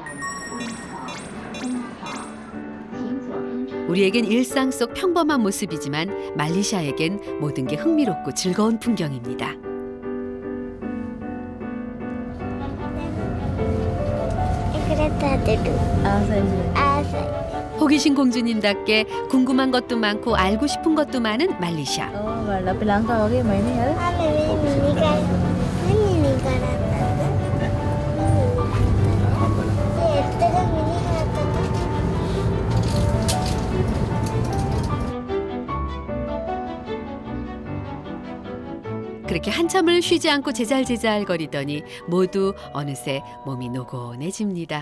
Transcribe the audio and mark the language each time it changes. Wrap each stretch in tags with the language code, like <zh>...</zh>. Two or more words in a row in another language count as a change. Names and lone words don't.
<ko>우리에겐 일상 속 평범한 모습이지만 말리샤에겐 모든 게 흥미롭고 즐거운 풍경입니다. 그랬다들도. 아서. 호기심 공주님답게 궁금한 것도 많고 알고 싶은 것도 많은 말리샤.</ko> <si>ඔව් අපි ලංකාව වගේ මයිනේ හරි.</si> <ko>그렇게 한참을 쉬지 않고 제잘제잘 거리더니 모두 어느새 몸이 노곤해집니다.</ko>